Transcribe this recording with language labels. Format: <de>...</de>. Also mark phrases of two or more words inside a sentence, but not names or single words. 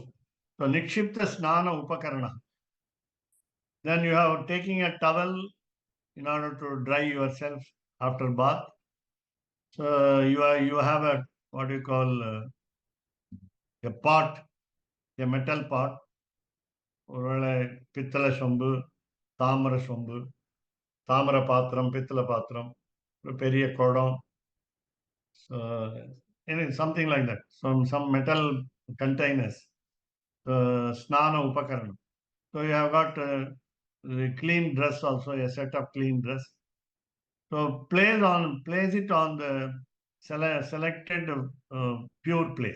<en>So</en> <sa>निक्षिप्त स्नान उपकरण.</sa> <en>Then you have taking a towel in order to dry yourself after bath. So you have a, what you call, a pot, a metal pot, or</en> <ta>பித்தளை சொம்பு, தாமிர சொம்பு, தாமிர பாத்திரம், பித்தளை பாத்திரம், பெரிய குடம்.</ta> <en>So something like that. Some metal containers.</en> <sa>स्नान उपकरण.</sa> <en>So you have got the clean dress also, a set of clean dress. So place it on the selected pure place.</en>